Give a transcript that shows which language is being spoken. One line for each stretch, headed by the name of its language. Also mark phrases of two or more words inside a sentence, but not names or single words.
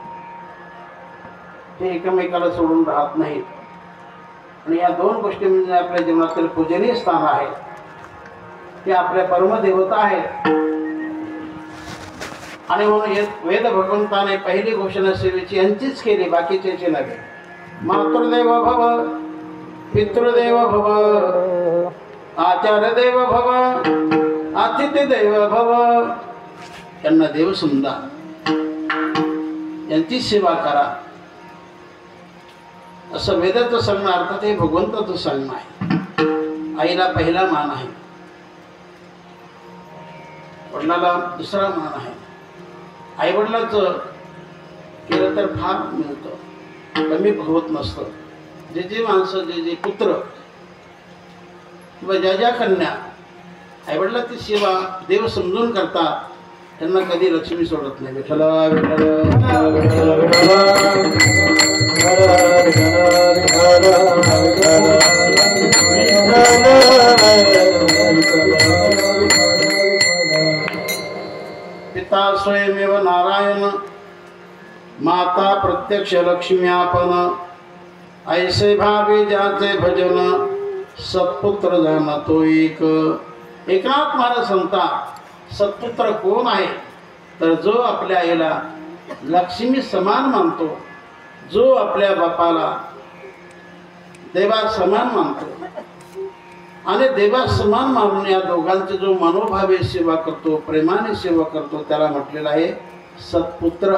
Marathi: ते एकमेकाला सोडून राहत नाहीत. आणि या दोन गोष्टी म्हणजे आपल्या जीवनातील पूजनीय स्थान आहे. ते आपल्या परमदेवता आहेत. आणि म्हणून वेद भगवंताने पहिली घोषणा सेवेची यांचीच केली, बाकीच्याची नव्हे.
Sanskrit: मातृदेव भव, पितृदेव भव, आचार्य देव भव, अतिथी देव भव.
Marathi: यांना देव समजा, यांची सेवा करा. असं वेदाचं सांगणं, अर्थात हे भगवंताचं सांगणं आहे. आईला पहिला मान आहे, वडिलाला दुसरा मान आहे. आईवडिलाचं केलं तर फार मिळतं, कमी होत नसतं. जे जे माणसं, जे जे पुत्र किंवा ज्या ज्या कन्या आईवडिलाची सेवा देव समजून करतात, त्यांना कधी लक्ष्मी सोडत नाही. विठ्ठल पिता स्वयमेव नारायण, माता प्रत्यक्ष लक्ष्मी आपण. ऐसे भावे ज्याचे भजन, सत्पुत्र जाणतो एक. एकनाथ महाराज सांगता, सत्पुत्र कोण आहे तर जो आपल्या आईला लक्ष्मी समान मानतो, जो आपल्या बापाला देवा समान मानतो आणि देवा समान मानून या दोघांचे जो मनोभावे सेवा करतो, प्रेमाने सेवा करतो, त्याला म्हटलेलं आहे सत्पुत्र.